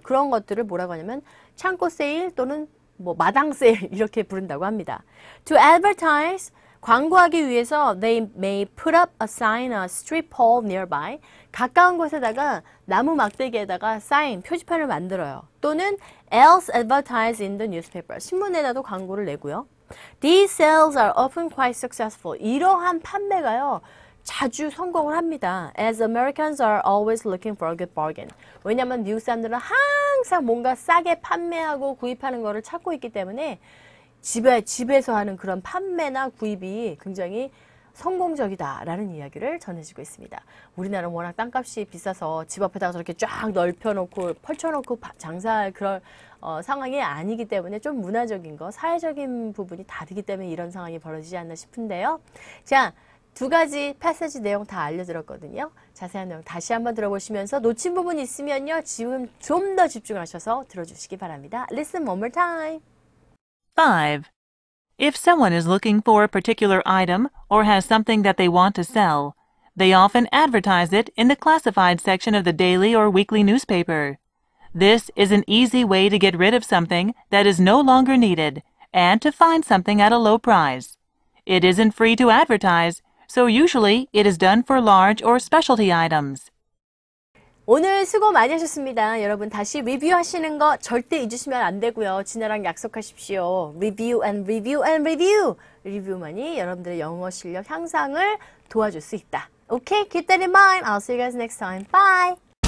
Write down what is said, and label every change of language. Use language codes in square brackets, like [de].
[ko] 그런 것들을 뭐라고 하냐면 창고 세일 또는 뭐 마당 세일 이렇게 부른다고 합니다. [en] To advertise [ko] 광고하기 위해서 [en] they may put up a sign, a strip pole nearby. [ko] 가까운 곳에다가 나무 막대기에다가 사인, 표지판을 만들어요. 또는 [en] else advertise in the newspaper. [ko] 신문에다도 광고를 내고요. [en] These sales are often quite successful. [ko] 이러한 판매가요. 자주 성공을 합니다. [en] As Americans are always looking for a good bargain. [ko] 왜냐하면 미국 사람들은 항상 뭔가 싸게 판매하고 구입하는 거를 찾고 있기 때문에 집에서 하는 그런 판매나 구입이 굉장히 성공적이다라는 이야기를 전해주고 있습니다. 우리나라는 워낙 땅값이 비싸서 집 앞에다가 저렇게 쫙 넓혀놓고 펼쳐놓고 장사할 그런 상황이 아니기 때문에 좀 문화적인 거, 사회적인 부분이 다르기 때문에 이런 상황이 벌어지지 않나 싶은데요. 자, 두 가지 패시지 내용 다 알려드렸거든요. 자세한 내용 다시 한번 들어보시면서 놓친 부분 있으면요. 지금 좀 더 집중하셔서 들어주시기 바랍니다. [en] Listen one more time. 5. If someone is looking for a particular item or has something that they want to sell, they often advertise it in the classified section of the daily or weekly newspaper. This is an easy way to get rid of something that is no longer needed and to find something at a low price. It isn't free to advertise, so usually it is done for large or specialty items. [ko] 오늘 수고 많이 하셨습니다. 여러분 다시 리뷰하시는 거 절대 잊으시면 안 되고요. 진아랑 약속하십시오. [en] Review and review and review. [ko] 리뷰만이 여러분들의 영어 실력 향상을 도와줄 수 있다. [en] Okay, keep that in mind. I'll see you guys next time. Bye!